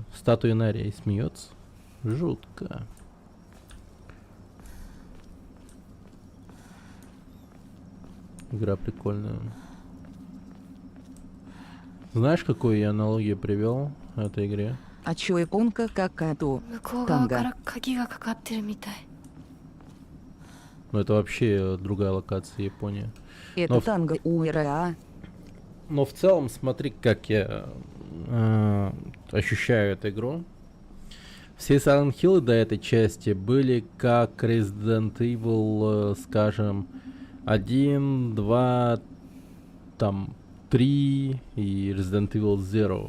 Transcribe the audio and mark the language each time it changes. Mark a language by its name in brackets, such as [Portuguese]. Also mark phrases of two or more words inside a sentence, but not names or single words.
[Russian] Статуя Нария смеется. Жутко. Игра прикольная. Знаешь, какую я аналогию привел в этой игре? А чё, японка какая-то? [Japanese] 向こう側から鍵がかかってるみたい。 [Russian] Ну, это вообще другая локация, Япония. Это Но танго УРА. Но в целом, смотри, как я ощущаю эту игру. Все Silent Hill до этой части были как Resident Evil, скажем, 1, 2, там, 3 и Resident Evil Zero.